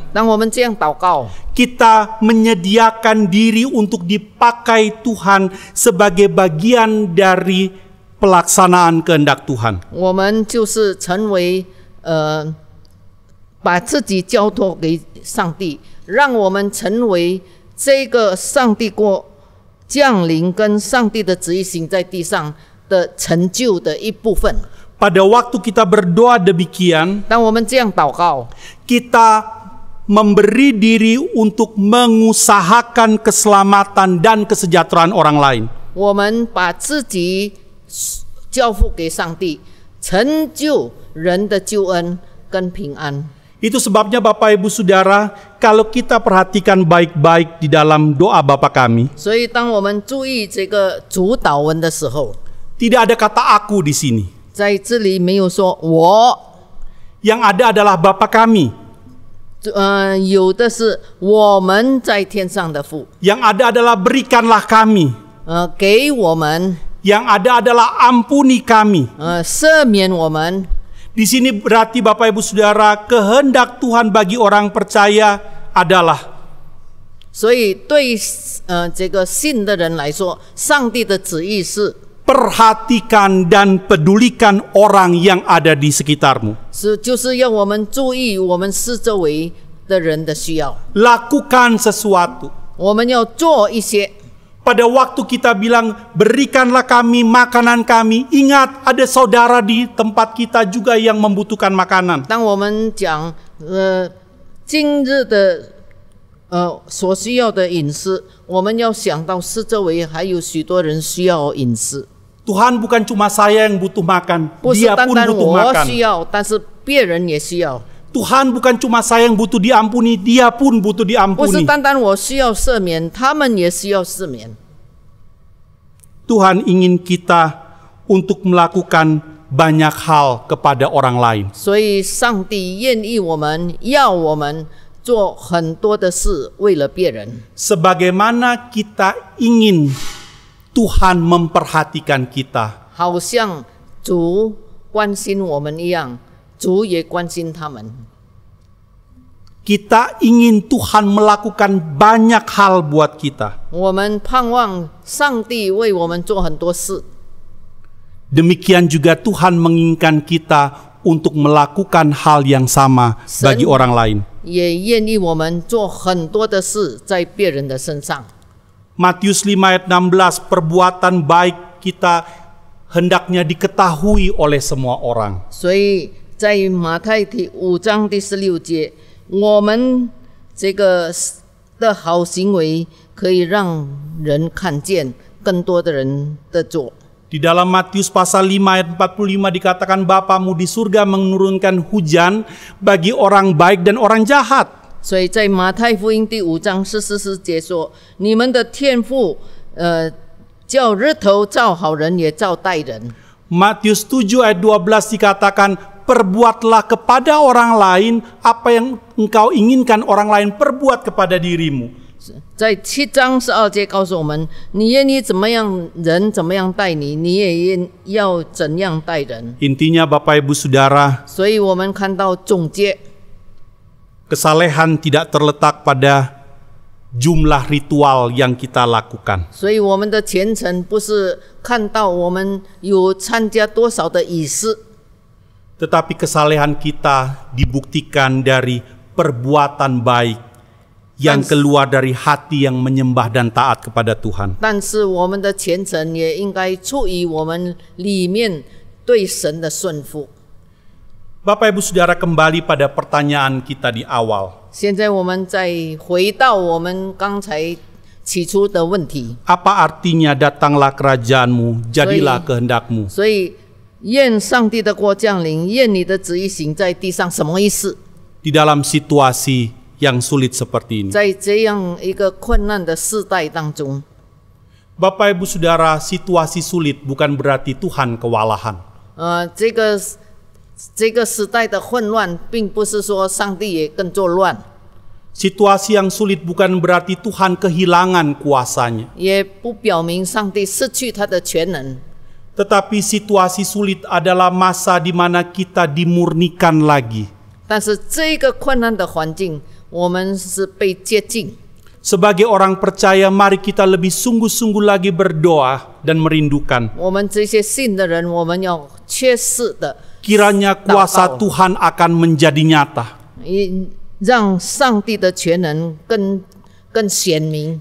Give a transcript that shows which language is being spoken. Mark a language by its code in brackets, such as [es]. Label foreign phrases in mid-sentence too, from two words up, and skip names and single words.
[zh] 当我们这样祷告， [id] kita menyediakan diri untuk dipakai Tuhan sebagai bagian dari pelaksanaan kehendak Tuhan. [zh] 我们就是成为把自己交托给上帝，让我们成为这个上帝国降临跟上帝的旨意行在地上的成就的一部分。 [id] Pada waktu kita berdoa demikian, [zh] 当我们这样祷告， [id] kita memberi diri untuk mengusahakan keselamatan dan kesejahteraan orang lain. [zh] 我们把自己交付给上帝，成就人的救恩跟平安。 [id] Itu sebabnya Bapak Ibu Saudara, kalau kita perhatikan baik-baik di dalam doa Bapa kami, [zh] 所以，当我们注意这个主祷文的时候， [id] tidak ada kata aku di sini. [zh] 在这里没有说我， [id] Yang ada adalah Bapa kami. [zh] 有的是我们在天上的父， [id] Yang ada adalah berikanlah kami. [zh] 给我们， [id] Yang ada adalah ampuni kami. [zh] 赦免我们。 [id] Di sini berarti Bapak Ibu Saudara, kehendak Tuhan bagi orang percaya adalah [zh] 所以对这个信的人来说，上帝的旨意是 [id] perhatikan dan pedulikan orang yang ada di sekitarmu. [zh] 就是要我们注意我们四周围的人的需要， [id] Lakukan sesuatu. [zh] 我们要做一些。 [id] Pada waktu kita bilang berikanlah kami makanan kami, ingat ada saudara di tempat kita juga yang membutuhkan makanan. [zh] 当我们讲今日的所需要的饮食，我们要想到四周围还有许多人需要饮食， [id] Tuhan bukan cuma saya yang butuh makan, [zh] 不是 [id] dia [zh] 单 [id] pun [zh] 单 [id] butuh [zh] 我 [id] makan. [zh] 需要，但是别人也需要。 [id] Tuhan bukan cuma saya yang butuh diampuni, dia pun butuh [zh] 不是 [id] diampuni. [zh] 单单我需要赦免，他们也需要赦免。 [id] Tuhan ingin kita untuk melakukan banyak hal kepada orang lain. [zh] 所以，上帝愿意我们，要我们做很多的事，为了别人。 [id] Sebagaimana kita ingin Tuhan memperhatikan kita. [zh] 好像主关心我们一样，主也关心他们。 [id] Kita ingin Tuhan melakukan banyak hal buat kita. [zh] 我们盼望上帝为我们做很多事， [id] Demikian juga Tuhan menginginkan kita untuk melakukan hal yang sama bagi orang lain. [zh] 也愿意我们做很多的事在别人的身上。 [id] Matius 5 ayat 16, perbuatan baik kita hendaknya diketahui oleh semua orang. [zh] 所以在马太第5章第16节，我们这个的好行为可以让人看见，更多的人的做。 [id] Di dalam Matius pasal 5 ayat 45 dikatakan Bapamu di surga menurunkan hujan bagi orang baik dan orang jahat. [zh] 所以在马太福音第5章44节说：“你们的天父，叫日头照好人也照歹人。” [id] Matius 7 ayat 12 dikatakan perbuatlah kepada orang lain apa yang engkau inginkan orang lain perbuat kepada dirimu. [zh] 在7章12节告诉我们：你愿意怎么样人怎么样待你，你也要怎样待人。 [id] Intinya Bapak Ibu Saudara, [zh] 所以我们看到总结， [id] kesalehan tidak terletak pada jumlah ritual yang kita lakukan. [zh] 所以我们的虔诚不是看到我们有参加多少的仪式， [id] Tetapi kesalehan kita dibuktikan dari perbuatan baik yang keluar dari hati yang menyembah dan taat kepada Tuhan. [zh] 但是我们的虔诚也应该出于我们里面对神的顺服。 [id] Bapak Ibu Saudara, kembali pada pertanyaan kita di awal. [zh] 现在我们再回到我们刚才起初的问题， [id] Apa artinya datanglah kerajaanmu, jadilah kehendakmu? [zh] 所以愿上帝的国降临，愿你的旨意行在地上，什么意思？ [id] Di dalam situasi yang sulit seperti ini. [zh] 在这样一个困难的世代当中， [id] Bapak Ibu Saudara, situasi sulit bukan berarti Tuhan kewalahan. [zh] 这个时代的混乱，并不是说上帝也更作乱， [id] Situasi yang sulit bukan berarti Tuhan kehilangan kuasanya. [zh] 也不表明上帝失去他的全能。 [id] Tetapi situasi sulit adalah masa di mana kita dimurnikan lagi. [zh] 但是这个困难的环境，我们是被接近。 [id] Sebagai orang percaya, mari kita lebih sungguh-sungguh lagi berdoa dan merindukan. [zh] 我们这些信的人，我们要切实的 [id] Kiranya kuasa Tuhan akan menjadi nyata. [zh] 让上帝的全能更显明。